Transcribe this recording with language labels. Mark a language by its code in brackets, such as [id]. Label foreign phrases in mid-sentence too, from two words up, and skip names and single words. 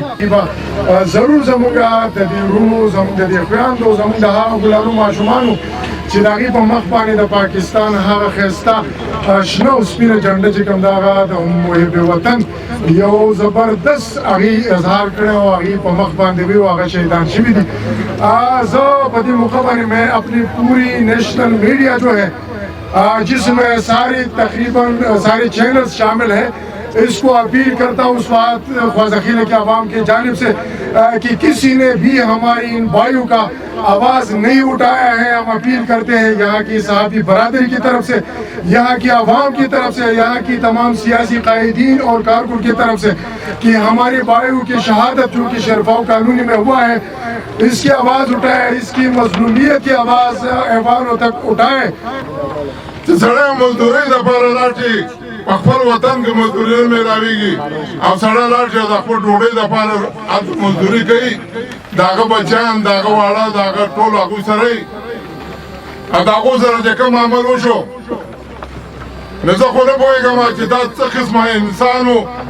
[ps] ضرور زموږ د دې ورونو، زموږ د دې خویندو، زموږ د هغو ګلانو ماشومانو چې د هغې په مخ باندې د پاکستان هغه ښایسته شنه او سپینه جنډه چې کوم د هغه د محب وطن یو زبردست هغې اظهار کړی او هغې په مخ باندې وي او هغه شهیدان شوي دي. زه په دې موقع باندې [ur] میں اپنی پوری [en] national media [ur] جو ہے جس میں تقریباً سارے چینلز شامل ہیں، اس کو اپیل کرتا ہوں اس وقت خواجہ ذخیرہ کے عوام کی جانب سے کہ کسی نے بھی ہماری ان بھائیوں کا آواز نہیں اٹھایا ہے. ہم اپیل کرتے ہیں یہاں کی صحافی برادری کی طرف سے، یہاں کی عوام کی طرف سے، یہاں کی تمام سیاسی قائدین اور کارکن کی طرف سے کہ ہمارے بھائیوں کی شہادت جو کہ شرفاؤ کالونی میں ہوا ہے، اس کی آواز اٹھائے، اس کی مظلومیت کی آواز ایوانوں تک اٹھائے. [ps] سړی مزدورۍ دپاره لاړ چې په خپل وطن کې مزدوري نه میلاویږي او سړی لاړ چې د خپل ډوډۍ دپاره هلته مزدوري کوي، د هغه بچیان، د هغه واړه، د هغه ټول هغوی سره یي او د هغو سره چې کوم عمل وشو، نو زه خو نه پوهېږم چې دا څه قسمه انسان و.